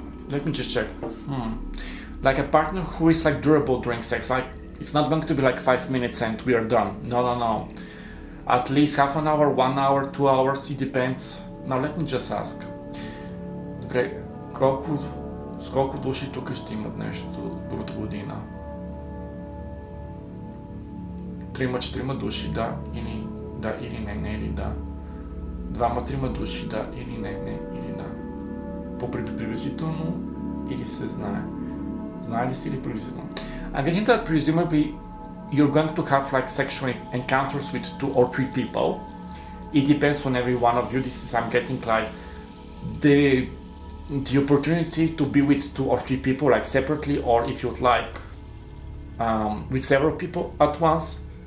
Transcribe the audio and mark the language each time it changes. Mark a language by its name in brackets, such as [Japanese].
[English] Let me just check. Like a partner who is like durable during sex. Like it's not going to be like 5 minutes and we are done. No. At least half an hour, 1 hour, 2 hours, it depends. Now let me just ask. [Bulgarian] Добре, с колко души тук ще имат нещо другата година? 3-4 души, да или не, или да. 2-3 души, да или не, или да. По-приблизително или се знае? Знае ли се или приблизително? [English] I'm getting that presumably you're going to have like sexual encounters with 2 or 3 people. It depends on every one of you. This is, I'm getting like the opportunity to be with 2 or 3 people like separately, or if you'd like with several people at once.